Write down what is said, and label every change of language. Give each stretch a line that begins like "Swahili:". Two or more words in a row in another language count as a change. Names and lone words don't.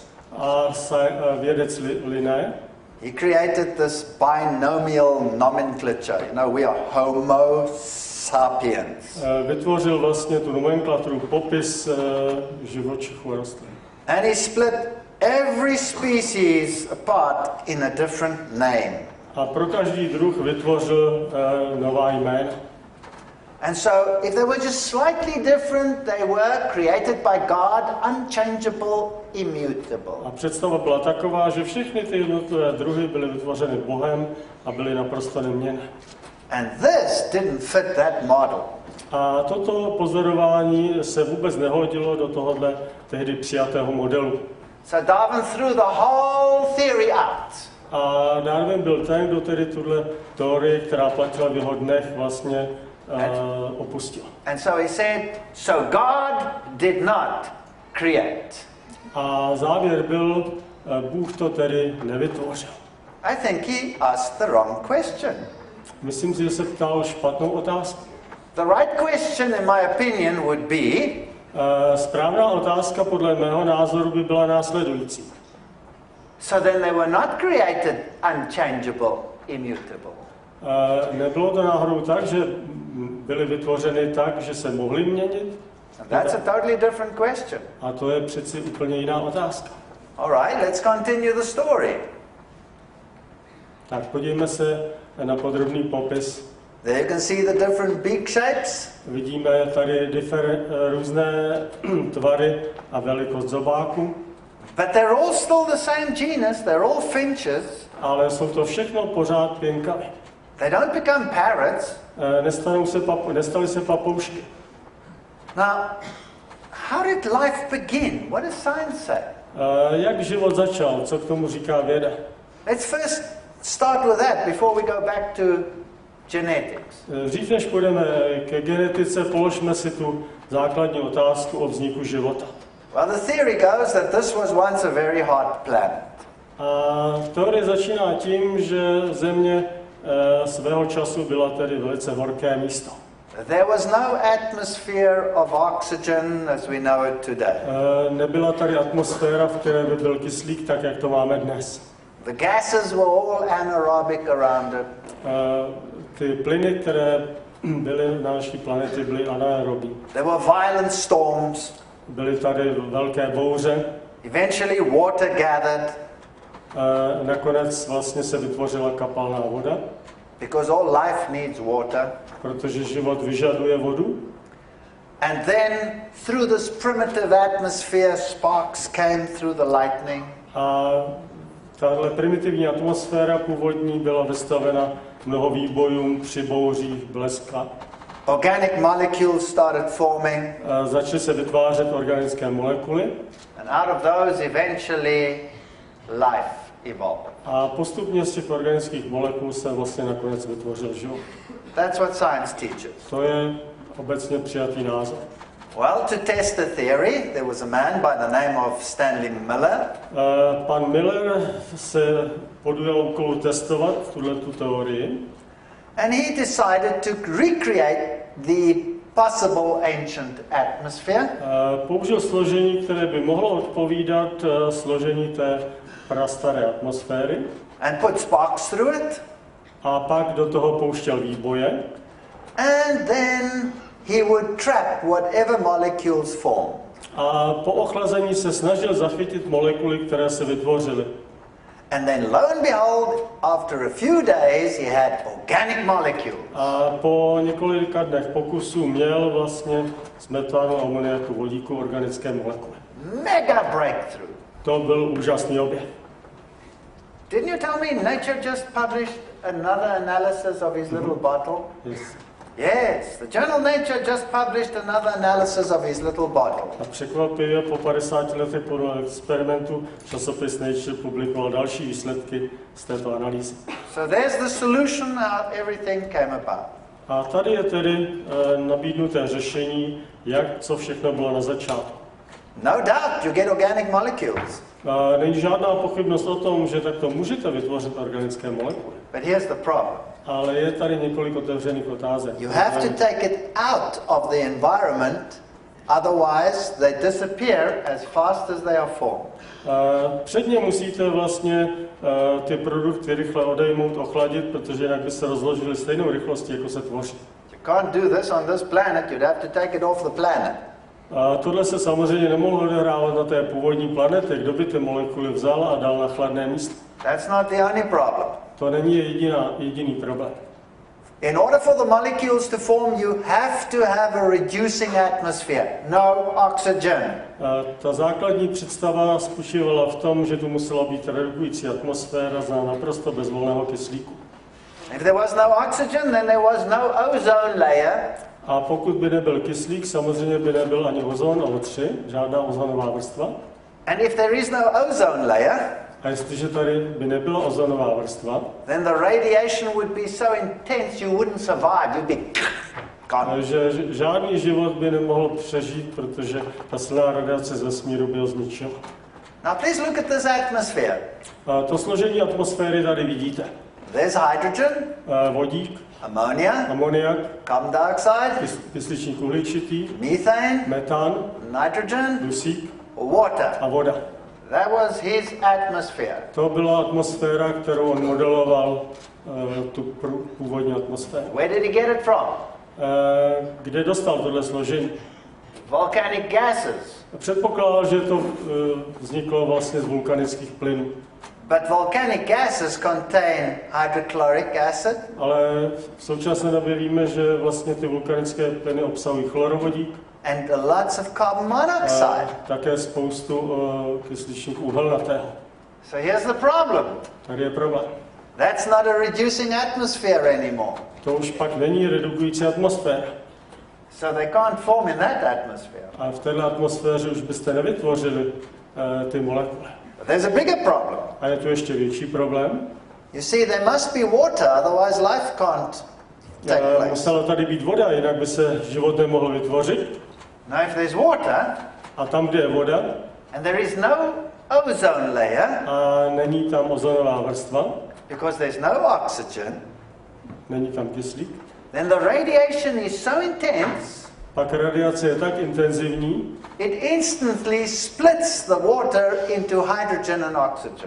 Czech: A vědec Linné,
English: he created this binomial nomenclature. You know, we are Homo sapiens.
Czech: vytvořil vlastně tu nomenklaturu, popis živočichů a rostlin.
English: And he split every species apart in a different name.
Czech: A pro každý druh vytvořil nová jména.
English: And so, if they were just slightly different, they were created by God, unchangeable, immutable.
Czech: A představa byla taková, že všechny ty jednotlivé druhy byly vytvořeny Bohem a byly naprosto neměnné.
English: And this didn't fit that model.
Czech: A toto pozorování se vůbec nehodilo do tohohle tehdy přijatého modelu.
English: So Darwin threw the whole theory out.
Czech: A Darwin byl ten, kdo tedy tuhle teorii, která platila v jeho dnech, vlastně opustil.
English: And so he said, so God did not create.
Czech: A závěr byl, Bůh to tedy nevytvořil.
English: I think he asked the wrong question.
Czech: Myslím si, že se ptal špatnou otázku.
English: The right question, in my opinion, would be,
Czech: správná otázka podle mého názoru by byla následující.
English: so then they were not created unchangeable, immutable.
Czech: Nebylo to náhodou tak, že byly vytvořeny tak, že se mohly měnit?
English: That's a totally different question.
Czech: A to je přeci úplně jiná otázka.
English: All right, let's continue the story.
Czech: Tak podívejme se na podrobný popis.
English: There you can see the different beak shapes.
Czech: Vidíme tady různé tvary a velikost zobáku.
English: But they're all still the same genus, they're all finches.
Czech: Ale jsou to všechno pořád pěnkavy.
English: They don't become parrots.
Czech: Nestaly se papoušky.
English: Now, how did life begin? What does science say?
Czech: Jak život začal? Co k tomu říká věda?
English: Let's first start with that before we go back to genetics.
Czech: Dřív než půjdeme ke genetice, položme si tu základní otázku o vzniku života.
English: Well, the theory goes that this was once a very hot planet.
Czech: A teorie začíná tím, že Země svého času byla tedy velice horké místo.
English: There was no atmosphere of oxygen as we know it today.
Czech: Nebyla tady atmosféra, v které by byl kyslík, tak jak to máme dnes.
English: The gases were all anaerobic around it.
Czech: Ty plyny, které byly na naší planetě, byly anaerobní.
English: There were violent storms.
Czech: Byly tady velké bouře.
English: Eventually water gathered.
Czech: Nakonec vlastně se vytvořila kapalná voda.
English: Because all life needs water.
Czech: Protože život vyžaduje vodu.
English: And then through this primitive atmosphere sparks came through the lightning.
Czech: A tahle primitivní atmosféra původní byla vystavena mnoho výbojům při bouřích, bleska.
English: Organic molecules started forming.
Czech: Začaly se vytvářet organické molekuly.
English: And out of those eventually life evolved.
Czech: A postupně z těch organických molekul se vlastně nakonec vytvořil život.
English: That's what science teaches.
Czech: To je obecně přijatý názor.
English: Well, to test the theory, there was a man by the name of Stanley Miller.
Czech: Pan Miller se podujal úkolu testovat tuto teorii.
English: And he decided to recreate the possible ancient atmosphere.
Czech: Použil složení, které by mohlo odpovídat složení té prastaré atmosféry.
English: And put sparks through it.
Czech: A pak do toho pouštěl výboje.
English: And then he would trap whatever molecules formed.
Czech: A po ochlazení se snažil zachytit molekuly, které se vytvořily.
English: And then lo and behold, after a few days he had organic molecules.
Czech: A po několika dnech pokusů měl vlastně z metánu, amoniaku, vodíku organické molekuly.
English: Mega breakthrough.
Czech: To byl úžasný objev.
English: Didn't you tell me Nature just published another analysis of his little bottle? Yes. Yes, the journal Nature just published another analysis of his little bottle.
Czech: A překvapivě po 50 letech po experimentu časopis Nature publikoval další výsledky z této analýzy.
English: So there's the solution how everything came about.
Czech: A tady je tedy nabídnuté řešení, co všechno bylo na začátku.
English: No doubt you get organic molecules.
Czech: Není žádná pochybnost o tom, že takto můžete vytvořit organické molekuly.
English: But here's the problem.
Czech: Ale je tady několik otevřených otázek.
English: You have to take it out of the environment, otherwise they disappear as fast as they are formed.
Czech: Předně musíte vlastně ty produkty rychle odejmout, ochladit, protože jinak by se rozložily stejnou rychlostí, jako se tvoří.
English: You can't do this on this planet, you'd have to take it off the planet.
Czech: Tohle se samozřejmě nemohlo odehrávat na té původní planetě, kdo by ty molekuly vzal a dal na chladné místo.
English: That's not the only problem.
Czech: To není jediný problém.
English: In order for the molecules to form, you have to have a reducing atmosphere, no oxygen.
Czech: Ta základní představa spočívala v tom, že tu musela být redukující atmosféra za naprosto bezvolného kyslíku.
English: If there was no oxygen, then there was no ozone layer.
Czech: A pokud by nebyl kyslík, samozřejmě by nebyl ani ozon O3, žádná ozonová vrstva.
English: And if there is no ozone layer,
Czech: a jestliže tady by nebyla ozonová vrstva,
English: then the radiation would be so intense you wouldn't survive. You'd be gone.
Czech: Že žádný život by nemohl přežít, protože ta silná radiace z vesmíru by ho zničila.
English: Now please look at this atmosphere.
Czech: To složení atmosféry tady vidíte.
English: There's hydrogen,
Czech: vodík,
English: ammonia, carbon dioxide,
Czech: kysličník uhličitý,
English: methane,
Czech: metan,
English: nitrogen,
Czech: dusík
English: water.
Czech: a voda.
English: That was his atmosphere.
Czech: To byla atmosféra, kterou on modeloval, tu původní atmosféru.
English: Where did he get it from?
Czech: Kde dostal tohle složení?
English: Volcanic gases.
Czech: Předpokládal, že to vzniklo vlastně z vulkanických plynů.
English: But volcanic gases contain hydrochloric acid.
Czech: Ale v současné době víme, že vlastně ty vulkanické plyny obsahují chlorovodík.
English: And lots of carbon monoxide.
Czech: Také spoustu kysličníku uhelnatého.
English: So here's the problem.
Czech: Tady je problém.
English: That's not a reducing atmosphere anymore.
Czech: To už pak není redukující atmosféra.
English: So they can't form in that atmosphere.
Czech: A v této atmosféře už byste nevytvořili ty molekuly.
English: But there's a bigger problem.
Czech: A je tu ještě větší problém.
English: You see, there must be water, otherwise life can't take place.
Czech: Musela tady být voda, jinak by se život nemohl vytvořit.
English: Now if there's water,
Czech: a tam, kde je voda,
English: and there is no ozone layer,
Czech: a není tam ozonová vrstva,
English: because there's no oxygen,
Czech: není tam kyslík,
English: then the radiation is so intense,
Czech: pak radiace je tak intenzivní,
English: it instantly splits the water into hydrogen and oxygen.